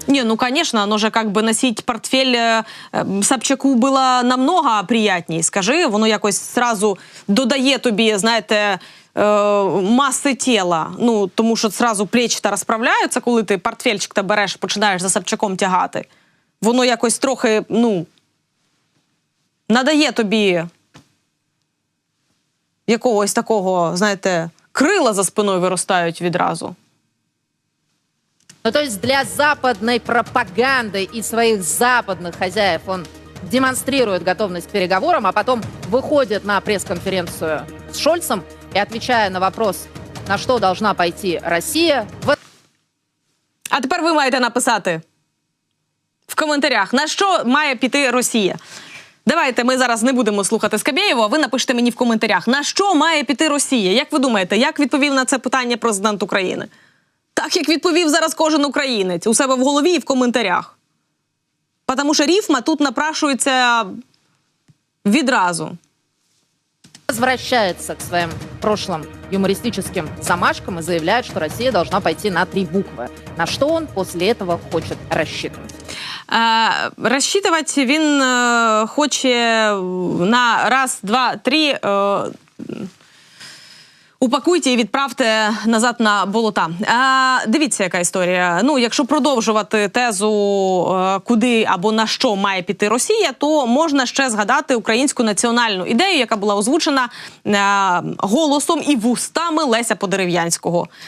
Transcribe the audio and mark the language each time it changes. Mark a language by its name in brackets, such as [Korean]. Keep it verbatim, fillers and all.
[Russian] Не, ну, конечно, оно же как бы носить портфель э, Собчаку було намного приятней, скажи. [Ukrainian] Воно якось сразу додає тобі, знаєте, э, маси тіла. Ну, тому що сразу плечі-то розправляються, коли ти портфельчик-то береш, починаєш за Собчаком тягати. Воно якось трохи, ну, надає тобі якогось такого, знаєте, крила за спиною виростають відразу. [Russian] Ну, то есть для западной пропаганды и своих западных хозяев он демонстрирует готовность к переговорам, а потом выходит на пресс-конференцию с Шольцем и, отвечая на вопрос, на что должна пойти Россия... В... [Ukrainian] А тепер ви маєте написати... в коментарях, на що має піти Росія. Давайте ми зараз не будемо слухати Скабєєву, а ви напишете мені в коментарях, на що має піти Росія? Як ви думаєте, як відповів на це питання президент України? Так, як відповів зараз кожен українець, у себе в голові і в коментарях. Потому що рифма тут напрашується відразу. [Russian] Возвращается к своим прошлым юмористическим замашкам и заявляет, что Россия должна пойти на три буквы. На что он после этого хочет рассчитывать? [Ukrainian] Е, Розчитувати він е, хоче на раз, два, три. Е, упакуйте і відправте назад на болота. Е, дивіться, яка історія. Ну, якщо продовжувати тезу, е, куди або на що має піти Росія, то можна ще згадати українську національну ідею, яка була озвучена е, голосом і вустами Леся Подерев'янського.